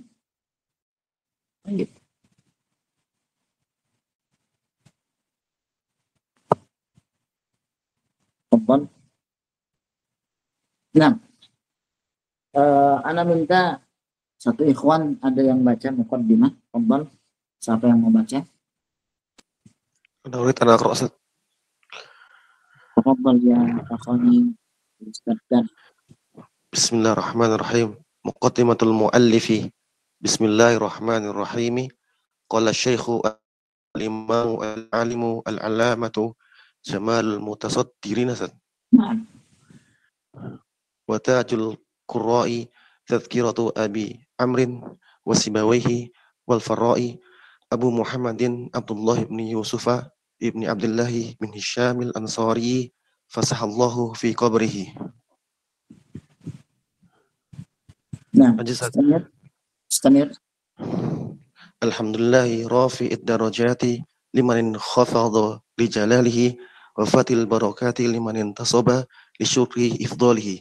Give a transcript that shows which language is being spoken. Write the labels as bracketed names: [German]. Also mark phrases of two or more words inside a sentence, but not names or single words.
[Indonesian] Baik. Tafadhal. Nah, ana minta satu ikhwan ada yang baca muqaddimah. Tafadhal. Siapa yang mau baca? [Arabic] أنا أريد أنا أقرأ أستاذ. تفضل يا أخاني أستاذ دان. بسم الله الرحمن الرحيم. مقدمة المؤلف. بسم الله الرحمن الرحيم. قال الشيخ الإمام العالم العلامة جمال المتصدرين. [Indonesian] Nah, [Arabic] وتاج القراء تذكرة أبي عمرو وسيبويه والفراء أبو محمد عبد الله بن يوسف بن عبد الله بن هشام الأنصاري فسح الله في قبره. [Indonesian] nah, [Arabic] Ajazat. istamir. الحمد لله رافع الدرجات لمن خفض لجلاله وفاتح البركات لمن انتسب لشكر إفضاله.